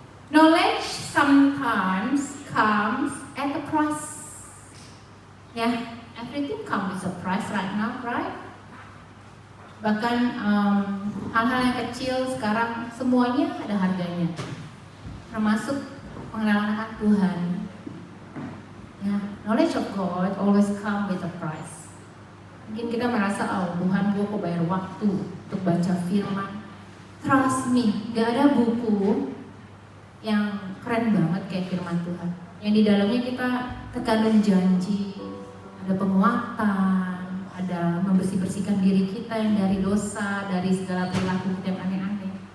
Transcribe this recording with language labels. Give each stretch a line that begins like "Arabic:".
English: Knowledge sometimes comes at a price. Yeah, everything comes with a price right now, right?
Indonesian: Bahkan hal-hal yang kecil sekarang semuanya ada harganya, termasuk pengenalan akan Tuhan.
English: Ya, knowledge of God always come with a price.
Indonesian: Mungkin kita merasa, oh Tuhan, gue kok bayar waktu untuk baca firman.
English: Trust me,
Indonesian: gak ada buku yang keren banget kayak firman Tuhan. Yang di dalamnya kita terkandung janji, ada penguatan, ada membersih-bersihkan diri kita yang dari dosa, dari segala perilaku kita yang aneh-aneh.